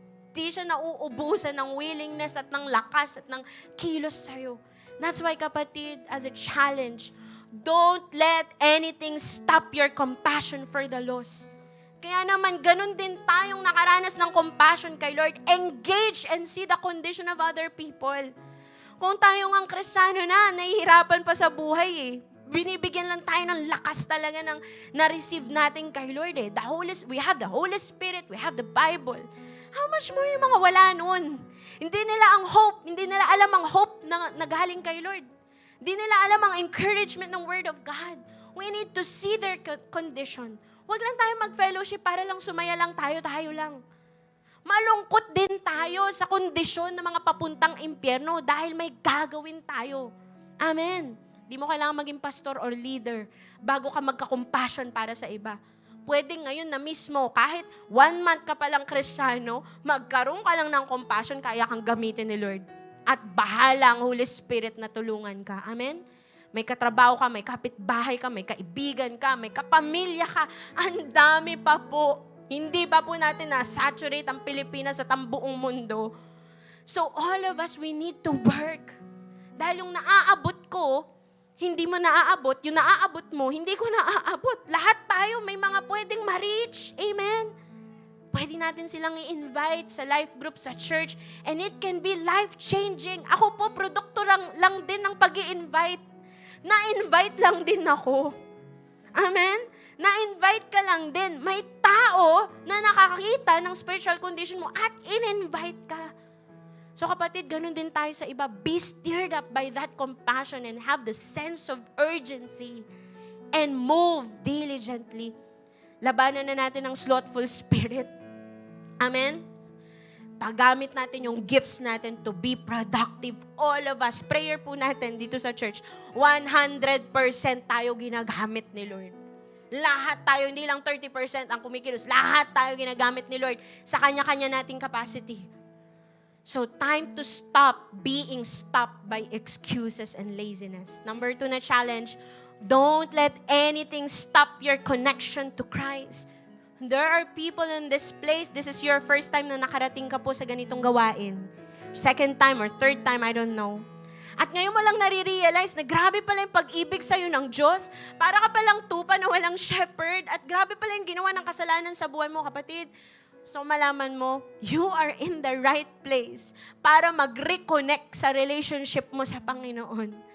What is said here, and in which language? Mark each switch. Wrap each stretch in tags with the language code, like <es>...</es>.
<tl>Di siya nauubusan ng willingness at ng lakas at ng kilos sa'yo.</tl> <en>That's why, kapatid, as a challenge, don't let anything stop your compassion for the lost.</en> <tl>Kaya naman, ganun din tayong nakaranas ng compassion kay Lord. Engage and see the condition of other people. Kung tayo ngang Kristiyano na, nahihirapan pa sa buhay eh. Binibigyan lang tayo ng lakas talaga ng na-receive natin kay Lord eh.</tl> <en>We have the Holy Spirit, we have the Bible.</en> <tl>How much more yung mga wala nun? Hindi nila alam ang hope na nagaling kay Lord. Hindi nila alam ang encouragement ng Word of God.</tl> <en>We need to see their condition.</en> <tl>Huwag lang tayo mag-fellowship para lang sumaya lang tayo lang. Malungkot din tayo sa kondisyon ng mga papuntang impyerno dahil may gagawin tayo. Amen. Di mo kailangan maging pastor or leader bago ka magka-compassion para sa iba. Pwede ngayon na mismo, kahit 1 month ka palang Kristiyano, magkaroon ka lang ng compassion, kaya kang gamitin ni Lord. At bahala ang Holy Spirit na tulungan ka. Amen? May katrabaho ka, may kapitbahay ka, may kaibigan ka, may kapamilya ka. Ang dami pa po. Hindi pa po natin na-saturate ang Pilipinas at ang buong mundo.</tl> <en>So all of us, we need to work.</en> <tl>Dahil yung naaabot ko, hindi mo naaabot, yung naaabot mo, hindi ko naaabot. Lahat tayo may mga pwedeng ma-reach. Amen? Pwede natin silang i-invite sa life group, sa church, and it can be life-changing. Ako po, produkto lang din ng pag-i-invite. Na-invite lang din ako. Amen? Na-invite ka lang din. May tao na nakakita ng spiritual condition mo at in-invite ka. So kapatid, ganun din tayo sa iba.</tl> <en>Be stirred up by that compassion and have the sense of urgency and move diligently.</en> <tl>Labanan na natin ang slothful spirit. Amen? Paggamit natin yung gifts natin to be productive. All of us, prayer po natin dito sa church, 100% tayo ginagamit ni Lord. Lahat tayo, hindi lang 30% ang kumikilos. Lahat tayo ginagamit ni Lord sa kanya-kanya nating capacity.</tl> <en>So, time to stop being stopped by excuses and laziness. Number 2 na challenge, don't let anything stop your connection to Christ. There are people in this place, this is your first time na nakarating ka po sa ganitong gawain. Second time or third time, I don't know.</en> <tl>At ngayon mo lang nare-realize na grabe pala yung pag-ibig sa'yo ng Diyos. Para ka palang tupa na walang shepherd. At grabe pala yung ginawa ng kasalanan sa buhay mo, kapatid. So malaman mo, you are in the right place para mag-reconnect sa relationship mo sa Panginoon.</tl>